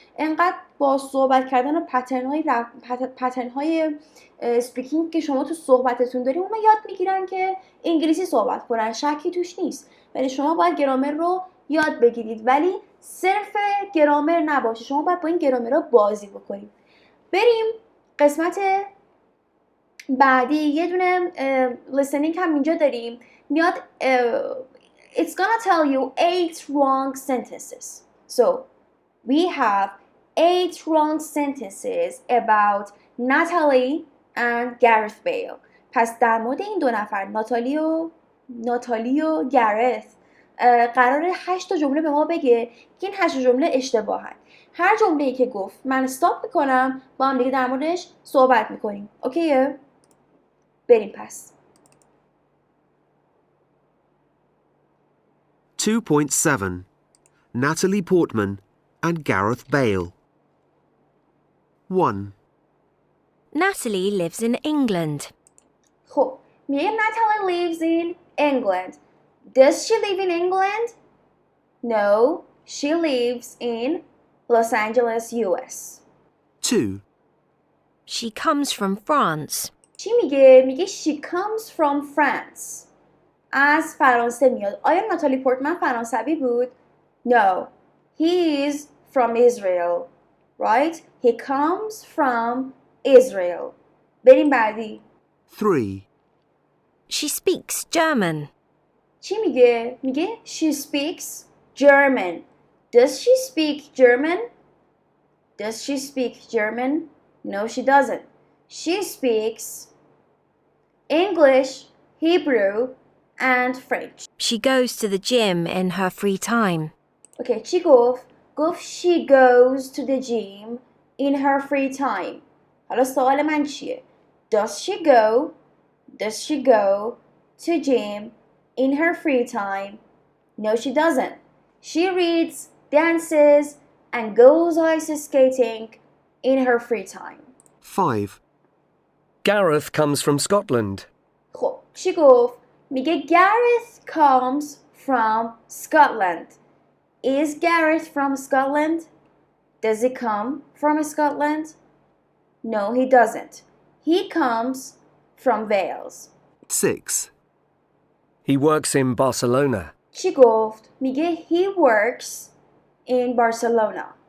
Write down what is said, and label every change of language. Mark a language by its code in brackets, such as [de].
[fa] انقدر با صحبت کردن و پترن های اسپیکینگ که شما تو صحبتتون داریم اونا یاد میگیرن که انگلیسی صحبت کنن، شکی توش نیست. ولی شما باید گرامر رو یاد بگیرید، ولی صرف گرامر نباشه، شما باید با این گرامرها بازی بکنید. بریم قسمت بعدی. یه دونه listening هم اینجا داریم، میاد [en] it's gonna tell you 8 wrong sentences. So we have 8 wrong sentences about Natalie and Gareth Bale. [fa] پس در مورد این 2 نفر ناتالی و گرث قراره 8 تا جمله به ما بگه که این 8 جمله اشتباهن. هر جمله‌ای که گفت من استاپ میکنم، با هم دیگه در موردش صحبت میکنیم. اوکیه؟ بریم پس. [en] 2.7 Natalie Portman and Gareth Bale. 1. Natalie lives in England. [fa] خب میگه [en] Natalie lives in England. Does she live in England? No, she lives in Los Angeles, US. 2. She comes from France. [fa] چی میگه؟ میگه [en] she comes from France. [fa] از فرانسه میاد. آیا ناتالی پورتمن فرانسوی بود؟ [en] No, he is from Israel. Right? He comes from Israel. [fa] بریم بعدی. [en] 3. She speaks German. [fa] چی میگه؟ میگه [en] she speaks German. Does she speak German? Does she speak German? No, she doesn't. She speaks English, Hebrew, and French. She goes to the gym in her free time. Okay, [fa] چی گفت؟ گفت [en] she goes to the gym in her free time. [fa] حالا سوال من چیه؟ [en] Does she go? Does she go to gym in her free time? No, she doesn't. She reads, dances, and goes ice skating in her free time. 5. Gareth comes from Scotland. [fa] خب چی گفت؟ میگه [en] Gareth comes from Scotland. Is Gareth from Scotland? Does he come from Scotland? No, he doesn't. He comes from Wales. 6. He works in Barcelona. [fa] چی گفت؟ میگه [en] he works in Barcelona.